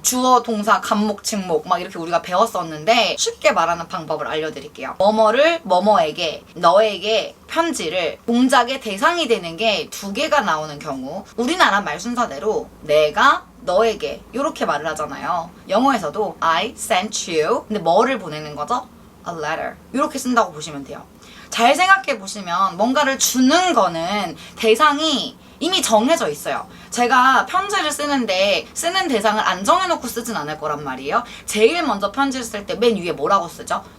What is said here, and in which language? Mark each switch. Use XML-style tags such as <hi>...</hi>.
<ko>주어, 동사, 간목, 직목 막 이렇게 우리가 배웠었는데 쉽게 말하는 방법을 알려드릴게요. 뭐뭐를 뭐뭐에게, 너에게 편지를 동작의 대상이 되는 게 두 개가 나오는 경우, 우리나라 말 순서대로 내가 너에게 이렇게 말을 하잖아요. 영어에서도</ko> <en>I sent you.</en> <ko>근데 뭐를 보내는 거죠?</ko> <en>A letter.</en> <ko>이렇게 쓴다고 보시면 돼요. 잘 생각해 보시면 뭔가를 주는 거는 대상이 이미 정해져 있어요. 제가 편지를 쓰는데 쓰는 대상을 안 정해놓고 쓰진 않을 거란 말이에요. 제일 먼저 편지를 쓸 때 맨 위에 뭐라고 쓰죠?</ko>